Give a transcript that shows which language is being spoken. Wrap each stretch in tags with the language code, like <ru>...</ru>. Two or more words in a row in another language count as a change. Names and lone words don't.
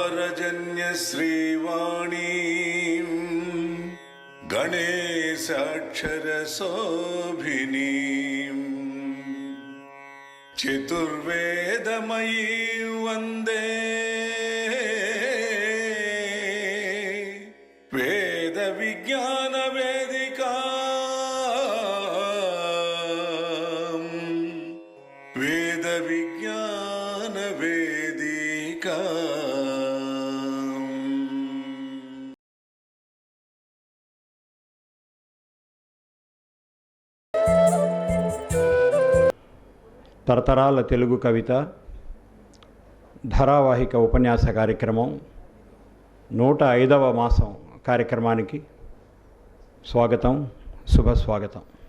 <sa>पावजन्य श्रीवाणीं गणेशाक्षरशोभिनीं चतुर्वेदमयी वन्दे वेद विज्ञान वेदिका वेद विज्ञान वेदिका।</sa> <te>తరతరాల తెలుగు కవిత ధారావాహిక ఉపన్యాస కార్యక్రమం 105వ మాసం కార్యక్రమానికి స్వాగతం, శుభస్వాగతం.</te>